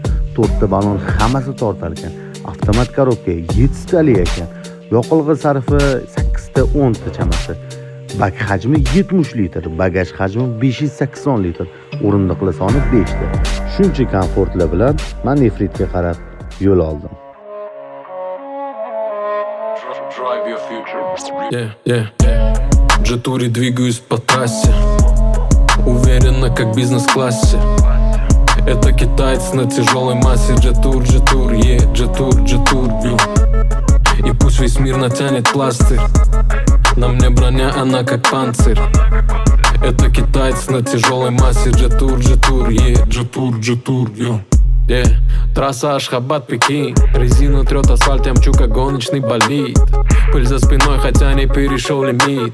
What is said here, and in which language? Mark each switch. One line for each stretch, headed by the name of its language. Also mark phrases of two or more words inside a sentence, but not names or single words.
Uzbek: 4 ta balon hammasi tortar ekan. Avtomat korobka 7 tali ekan. Yoqilg'i sarfi 8 ta 10 ta chamasi. Bak hajmi 70 litr, bagaj hajmi 580 litr, o'rindiqlar soni 5 ta. Shuncha komfortlar bilan men nefritga qarab yo'l oldim.
Russian: В Джетуре двигаюсь по трассе, уверенно, как бизнес-классе. Это китаец на тяжелой массе. Джетур, Джетур, Джетур, Джетур, И пусть весь мир натянет пластырь, на мне броня, она как панцирь. Это китаец на тяжелой массе. Джетур, Джетур, Джетур, Джетур, Трасса Ашхабад, Пекин. Резину трет асфальт, я мчу как гоночный болид. Пыль за спиной, хотя не перешел лимит.